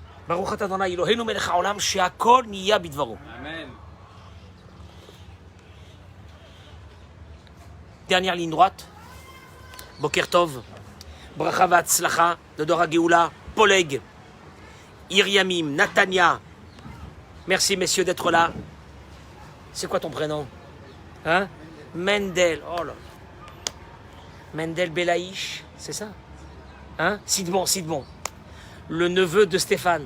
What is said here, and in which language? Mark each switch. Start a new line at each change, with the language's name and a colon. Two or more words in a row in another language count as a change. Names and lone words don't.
Hebrew: ברוך אתה אדוני אלוהינו מלך העולם שהכל נהיה בדברו. Amen.
French: Dernière ligne droite.
Hebrew: בוקר טוב. ברכה והצלחה de דור הגאולה. Poleg. Iriamim. Natania.
French: Merci messieurs d'être là. C'est quoi ton prénom? Hein? Mendel. Oh là. Mendel Belaïch. C'est ça? Hein? Sidbon. Le neveu de Stéphane.